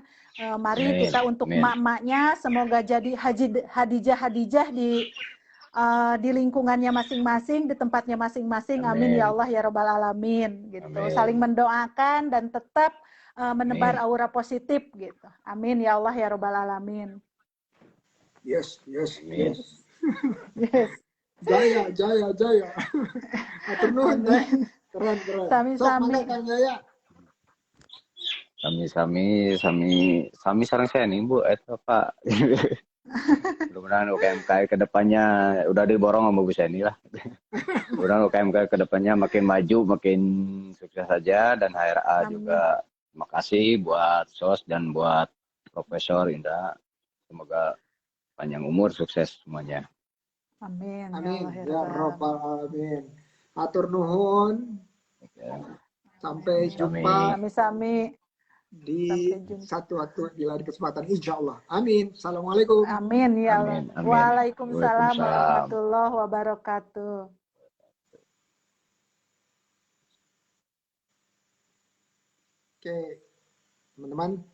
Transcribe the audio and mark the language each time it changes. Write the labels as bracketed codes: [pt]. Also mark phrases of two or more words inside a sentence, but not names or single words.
[id] Mari kita untuk emak-emaknya semoga jadi Hadijah di lingkungannya masing-masing, di tempatnya masing-masing. [ar] آمين يا الله يا رب العالمين [id] gitu. Saling mendoakan dan tetap menebar aura positif gitu. [ar] آمين يا الله يا رب العالمين. [id] Yes. Jaya. [su] Atur nuhun. Keren. Sami-sami. [id] Kang Jaya. Sami sarang saya nih Bu, itu Pak. Mudah-mudahan UKMKI ke depannya udah diborong sama Bu Seni lah. Mudah-mudahan UKMKI ke depannya makin maju, makin sukses saja, dan HRA Amin. juga terima kasih buat SOS dan buat Profesor Indra. Semoga panjang umur, sukses semuanya. Amin. Ya Amin [ar] الله يا ya Rabbal. رب العالمين. [su] Atur nuhun. [id] Oke. Sampai Amin. jumpa Sami-sami. di Sampai jumpa. satu waktu di lain kesempatan [ar] إن شاء الله. [id] Amin. Assalamualaikum. [ar] آمين يا الله. [id] Amin. Amin. Waalaikumsalam Waalaikumsalam. [ar] ورحمة الله وبركاته. [id] Oke, teman-teman.